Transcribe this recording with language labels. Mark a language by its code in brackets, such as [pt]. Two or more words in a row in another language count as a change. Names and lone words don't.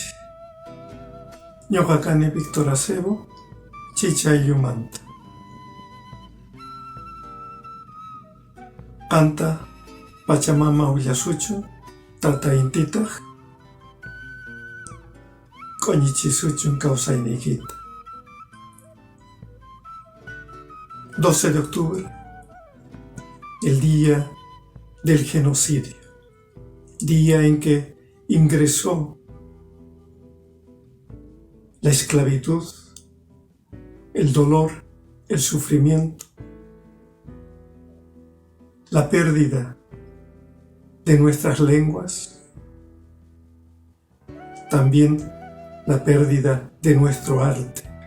[qu] Ñuqa kani Víctor Acebo, Chicha Aylumanta. Qamta Pachamama willasuchun, tata intitaq q'uñichisuchun kawsayniykita. [es] 12 de octubre, el día del genocidio, día en que ingresó la esclavitud, el dolor, el sufrimiento, la pérdida de nuestras lenguas, también la pérdida de nuestro arte.